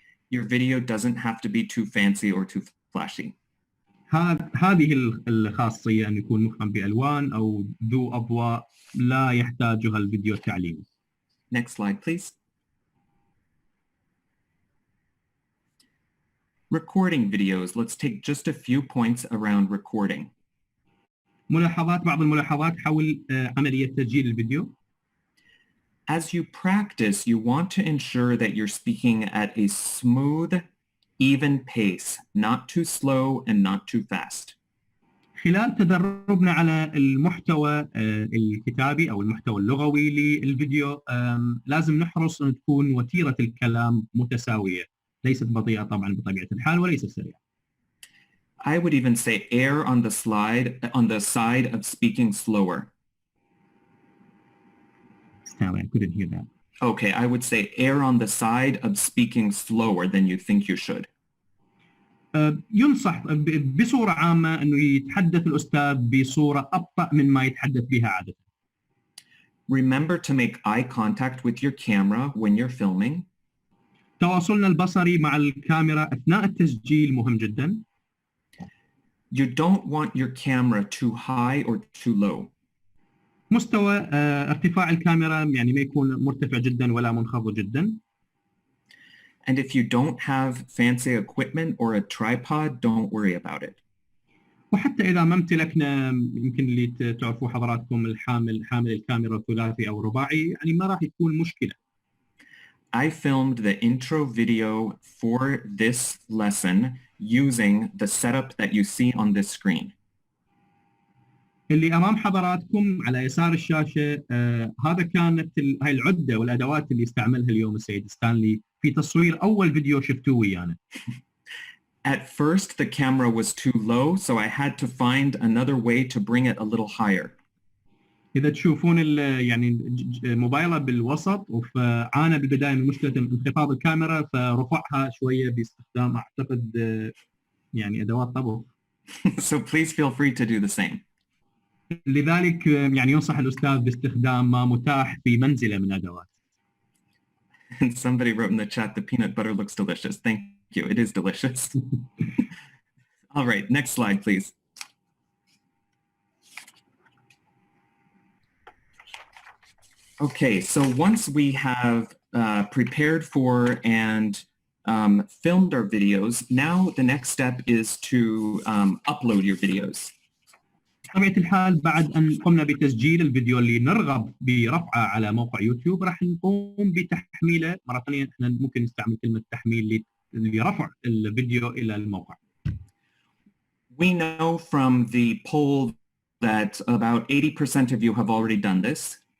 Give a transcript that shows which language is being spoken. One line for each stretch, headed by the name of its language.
English: Your video doesn't have to be too fancy or too flashy.
Arabic: هذه الخاصية أن يكون مفعم بألوان أو ذو أضواء لا يحتاجها الفيديو التعليمي.
English: Next slide, please. Recording videos. Let's take just a few points around recording.
Arabic: بعض الملاحظات حول عملية تسجيل الفيديو.
English: As you practice, you want to ensure that you're speaking at a smooth, even pace, not too slow and not too fast.
Arabic: خلال تدربنا على المحتوى الكتابي أو المحتوى اللغوي للفيديو لازم نحرص أن تكون وتيرة الكلام متساوية، ليست بطيئة طبعا بطبيعة الحال وليست سريعة.
English: I would even say err on the side of speaking slower. Sorry, I couldn't hear that. Okay, I would say err on the side of speaking slower than you think you should.
Arabic: ينصح بصورة عامة أنه يتحدث الأستاذ بصورة أبطأ من ما يتحدث بها عادة.
English: Remember to make eye contact with your camera when you're filming.
Arabic: تواصلنا البصري مع الكاميرا أثناء التسجيل مهم جدا.
English: You don't want your camera too high or too low.
Arabic: مستوى ارتفاع الكاميرا يعني ما يكون مرتفع جدا ولا منخفض جدا.
English: And if you don't have fancy equipment or a tripod, don't worry about it.
Arabic: وحتى إذا ما امتلكنا يمكن اللي تعرفوا حضراتكم حامل الكاميرا ثلاثي أو رباعي يعني ما راح تكون مشكلة.
English: I filmed the intro video for this lesson using the setup that you see on this screen.
Arabic: اللي أمام حضراتكم على يسار الشاشة هذا كانت هاي العدة والأدوات اللي استعملها اليوم السيد ستانلي في تصوير أول فيديو شفتوه ويانا.
English: At first the camera was too low, so I had to find another way to bring it a little higher.
Arabic: إذا تشوفون يعني موبايله بالوسط وعانى بالبداية من مشكلة انخفاض الكاميرا فرفعها شوية باستخدام أعتقد يعني أدوات طبخ.
English: So please feel free to do the same.
Arabic: لذلك يعني ينصح الأستاذ باستخدام ما متاح في منزله من أدوات.
English: And somebody wrote in the chat, the peanut butter looks delicious. Thank you. It is delicious. All right, next slide, please. Okay, so once we have prepared for and filmed our videos, now the next step is to upload your videos.
Arabic: بطبيعة الحال بعد أن قمنا بتسجيل الفيديو اللي نرغب برفعه على موقع يوتيوب راح نقوم بتحميله مرة ثانية. احنا ممكن نستعمل كلمة تحميل لرفع الفيديو إلى الموقع.
English: We know from the poll that about 80% of you have already done this.